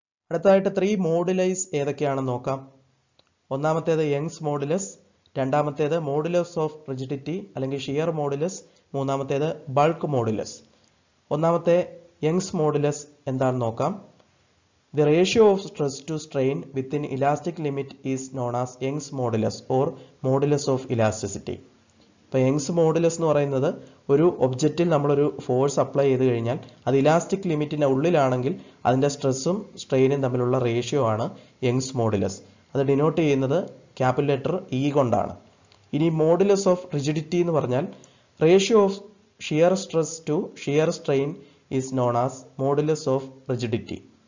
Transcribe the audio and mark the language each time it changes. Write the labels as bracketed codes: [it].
[ml] അടുത്തതായിട്ട് 3 മോഡുലൈസ് ഏതൊക്കെയാണെന്ന് നോക്കാം. ഒന്നാമത്തേത് യങ്സ് മോഡുലസ്, രണ്ടാമത്തേത് മോഡുലസ് ഓഫ് റിജിഡിറ്റി അല്ലെങ്കിൽ ഷിയർ മോഡുലസ്, മൂന്നാമത്തേത് ബൾക്ക് മോഡുലസ്. ഒന്നാമത്തെ യങ്സ് മോഡുലസ് എന്താണെന്ന് നോക്കാം. [en] The ratio of stress to strain within elastic limit is known as Young's modulus or modulus of elasticity. [ml] ഇപ്പോൾ യങ്സ് മോഡുലസ് എന്ന് പറയുന്നത് ഒരു ഒബ്ജക്റ്റിൽ നമ്മളൊരു ഫോഴ്സ് അപ്ലൈ ചെയ്ത് കഴിഞ്ഞാൽ അത് ഇലാസ്റ്റിക് ലിമിറ്റിൻ്റെ ഉള്ളിലാണെങ്കിൽ അതിൻ്റെ സ്ട്രെസ്സും സ്ട്രെയിനും തമ്മിലുള്ള റേഷ്യോ ആണ് യങ്സ് മോഡുലസ്. അത് ഡിനോട്ട് ചെയ്യുന്നത് ക്യാപിറ്റൽ ലെറ്റർ ഇ കൊണ്ടാണ്. ഇനി മോഡുലസ് ഓഫ് റിജിഡിറ്റി എന്ന് പറഞ്ഞാൽ [en] Ratio of shear stress to shear strain is known as modulus of rigidity.